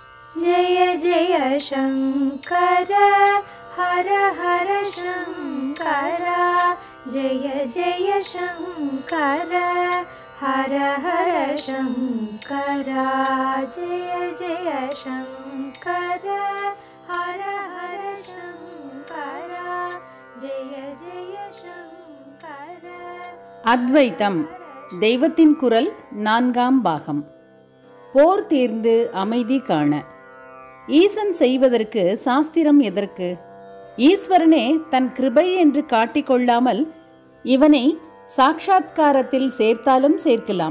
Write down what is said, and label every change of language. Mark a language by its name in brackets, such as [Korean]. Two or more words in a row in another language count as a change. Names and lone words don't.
[Sanskrit] जय जय शंकर हर हर शंकर जय जय शंकर हर हर शंकर जय जय शंकर हर हर शंकर जय जय शंकर. [Tamil] அத்வைத்தம் தெய்வத்தின் குரல் 4ஆம் பாகம். போர் தீர்ந்து அமைதி காண. ஈசன் செய்வதற்கு சாஸ்திரம் எதற்கு? ஈஸ்வரனே தன் கிருபை என்று காட்டிக்கொள்ளாமல் இவனை சாட்சாத்காரத்தில் சேர்த்தாலும் சேர்க்கலாம்.